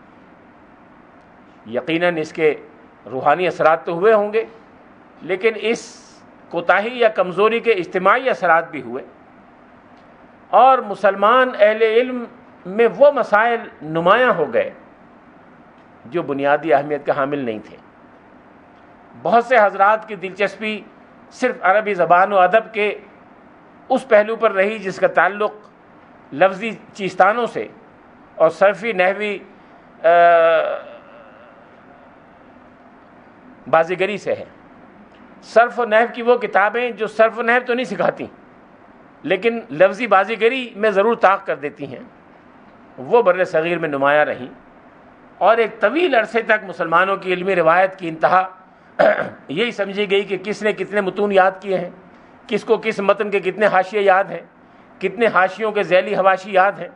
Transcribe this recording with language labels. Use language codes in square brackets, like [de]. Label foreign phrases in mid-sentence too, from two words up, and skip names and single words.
[ur] یقیناً اس کے روحانی اثرات تو ہوئے ہوں گے، لیکن اس کوتاہی یا کمزوری کے اجتماعی اثرات بھی ہوئے اور مسلمان اہل علم میں وہ مسائل نمایاں ہو گئے جو بنیادی اہمیت کے حامل نہیں تھے۔ بہت سے حضرات کی دلچسپی صرف عربی زبان و ادب کے اس پہلو پر رہی جس کا تعلق لفظی چیستانوں سے اور صرفی نحوی بازیگری سے ہے۔ صرف و نحو کی وہ کتابیں جو صرف و نحو تو نہیں سکھاتی لیکن لفظی بازیگری میں ضرور طاق کر دیتی ہیں، وہ بر صغیر میں نمایاں رہیں اور ایک طویل عرصے تک مسلمانوں کی علمی روایت کی انتہا یہی سمجھی گئی کہ کس نے کتنے متون یاد کیے ہیں، کس کو کس متن کے کتنے حاشیے یاد ہیں، کتنے حاشیوں کے ذیلی حواشی یاد ہیں۔